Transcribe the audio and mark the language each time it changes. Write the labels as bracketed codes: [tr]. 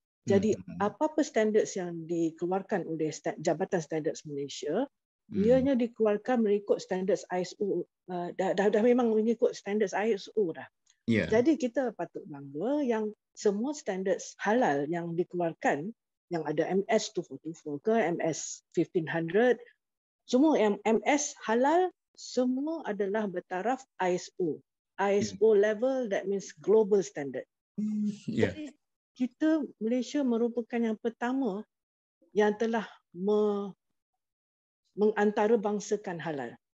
[ms] Jadi apa-apa standards yang dikeluarkan oleh Jabatan Standards Malaysia, ianya dikeluarkan mengikut standards ISO, dah memang mengikut standards ISO dah. Jadi kita patut bangga yang semua standards halal yang dikeluarkan, yang ada MS 244 ke MS 1500, semua yang MS halal semua adalah bertaraf ISO. [en] ISO level, that means global standard. [ms] Jadi kita Malaysia merupakan yang pertama yang telah mengantarabangsakan halal.